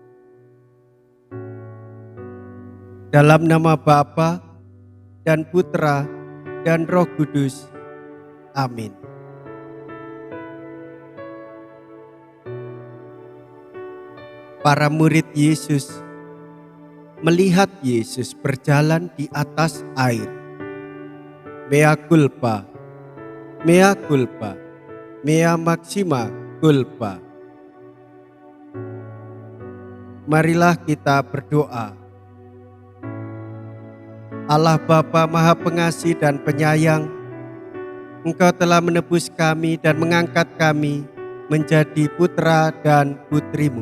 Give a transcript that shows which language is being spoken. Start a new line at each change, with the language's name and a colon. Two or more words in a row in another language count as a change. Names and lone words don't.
Indonesian: Dalam nama Bapa dan Putra dan Roh Kudus. Amin. Para murid Yesus melihat Yesus berjalan di atas air.
Latin: Mea culpa, mea culpa, mea maxima culpa.
Indonesian: Marilah kita berdoa. Allah Bapa Maha Pengasih dan Penyayang, Engkau telah menebus kami dan mengangkat kami menjadi putra dan putrimu.